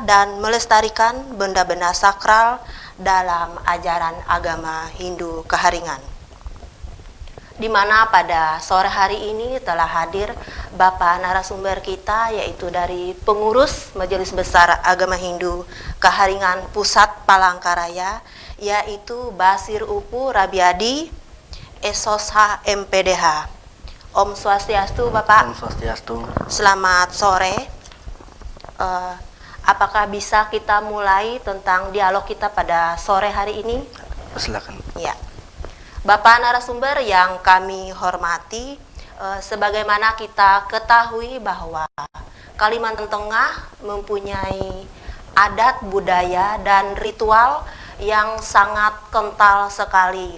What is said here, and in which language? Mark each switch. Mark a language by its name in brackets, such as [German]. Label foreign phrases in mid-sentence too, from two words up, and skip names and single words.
[Indonesian] dan melestarikan benda-benda sakral dalam ajaran agama Hindu Keharingan, di mana pada sore hari ini telah hadir Bapak narasumber kita, yaitu dari pengurus Majelis Besar Agama Hindu Keharingan Pusat Palangkaraya, yaitu Basir Upu Rabiadi, SOSH MPDH. [Sanskrit] Om Swastiastu Bapak. Om Swastiastu. [Indonesian] Selamat sore. Apakah bisa kita mulai tentang dialog kita pada sore hari ini? Silakan. Ya. Bapak narasumber yang kami hormati, sebagaimana kita ketahui bahwa Kalimantan Tengah mempunyai adat, budaya, dan ritual yang sangat kental sekali.